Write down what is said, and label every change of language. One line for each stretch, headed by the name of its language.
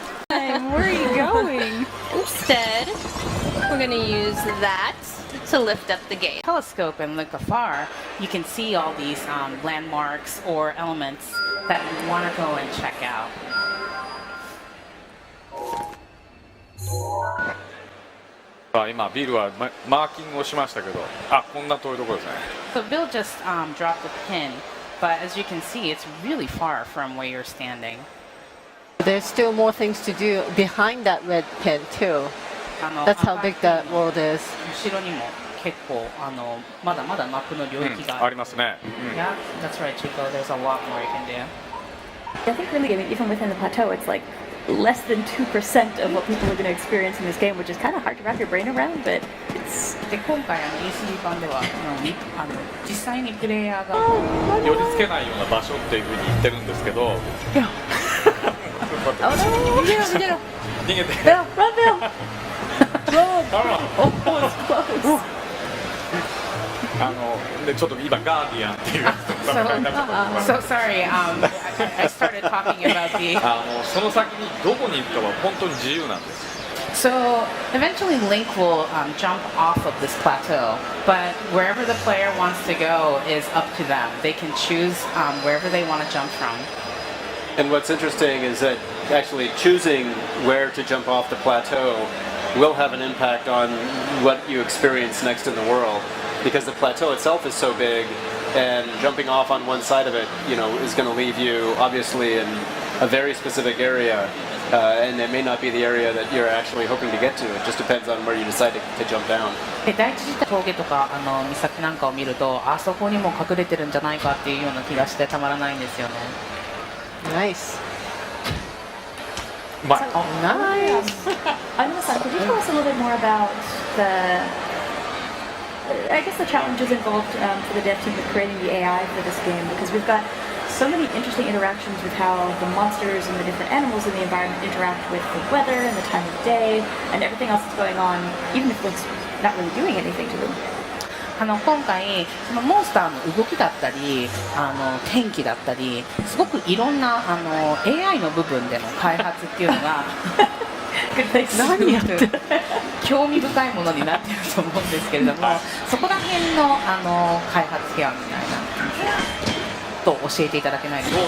English: Where are you going? Instead, we're going to use that to lift up the gate. Telescope and look afar, you can see all these landmarks or elements that you want to go and check out.
Japanese: 今ビルはマーキングをしましたけど、こんな遠いところですね。
English: So Bill just dropped a pin, but as you can see, it's really far from where you're standing. There's still more things to do behind that red pin too. That's how big that world is.
Japanese: 後ろにも結構まだまだマップの領域がありますね。
English: Yeah, that's right, Chico. There's a lot more you can do. I think really, even within the plateau, it's like less than 2% of what people are going to experience in this game, which is kind of hard to wrap your brain around, but it's...
Japanese: で今回E3 版では実際にプレイヤーが寄り付けないような場所っていうふうに言ってるんですけど。逃げて。
English: Bill, run, Bill! Run!
Japanese: でちょっと今ガーディアンっていうやつと戦いになっちゃった
English: So sorry, I started talking about the
Japanese: その先にどこに行くかは本当に自由なんです。
English: So eventually Link will jump off of this plateau, but wherever the player wants to go is up to them. They can choose wherever they want to jump from. And what's interesting is that actually choosing where to jump off the plateau will have an impact on what you experience next in the world, because the plateau itself is so big, and jumping off on one side of it, is going to leave you obviously in a very specific area, and it may not be the area that you're actually hoping to get to. It just depends on where you decide to jump down.
Japanese: で第一次峠とか岬なんかを見ると、あそこにも隠れてるんじゃないかっていうような気がしてたまらないんですよね。
English: Nice. Nice. Anima-san, could you tell us a little bit more about the challenges involved for the dev team with creating the AI for this game? Because we've got so many interesting interactions with how the monsters and the different animals in the environment interact with the weather and the time of day and everything else that's going on, even if Link's not really doing anything to them.
Japanese: 今回そのモンスターの動きだったり天気だったりすごくいろんなAI の部分での開発っていうのが何やって興味深いものになっていると思うんですけれども、そこら辺の開発部屋みたいなと教えていただけないでしょうか。